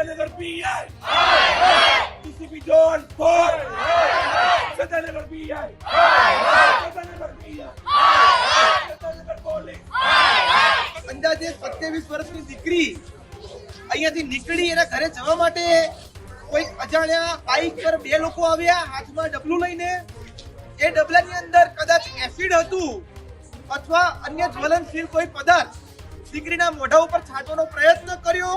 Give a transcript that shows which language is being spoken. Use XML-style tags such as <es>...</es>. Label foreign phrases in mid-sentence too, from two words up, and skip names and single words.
<gu>PI. DCP John Ford. Sadanagar PI. Sadanagar PI. Sadanagar Police. અંદાજે 27 વર્ષની દીકરી અહીંયાથી નીકળી એના ઘરે જવા માટે કોઈ અજાણ્યા બાઇક પર બે લોકો આવ્યા હાથમાં ડબલું લઈને. એ ડબલાની અંદર કદાચ એસિડ હતું અથવા અન્ય જ્વલનશીલ કોઈ પદાર્થ દીકરીના મોઢા ઉપર છાંટવાનો પ્રયત્ન કર્યો.</gu>